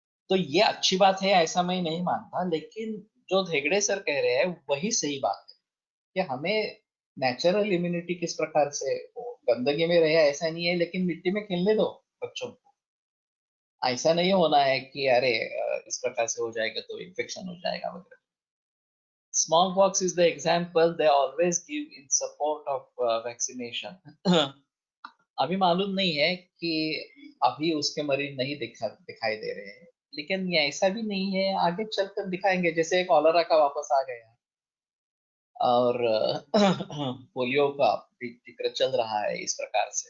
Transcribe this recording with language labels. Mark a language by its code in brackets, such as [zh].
[hi] तो ये अच्छी बात है, ऐसा मैं नहीं मानता, लेकिन जो हेगड़े सर कह रहे हैं वही सही बात है कि हमें नेचुरल इम्यूनिटी किस प्रकार से हो। गंदगी में रहे ऐसा नहीं है, लेकिन मिट्टी में खेलने दो बच्चों को। ऐसा नहीं होना है कि अरे इस प्रकार से हो जाएगा तो इन्फेक्शन हो जाएगा वगैरह। [en] Smallpox is the example they always give in support of vaccination. [hi] अभी मालूम नहीं है कि अभी उसके मरीज नहीं दिखाई दे रहे हैं, लेकिन ये ऐसा भी नहीं है, आगे चलकर दिखाएंगे। जैसे कॉलरा का वापस आ गया, और पोलियो का भी जिक्र चल रहा है इस प्रकार से।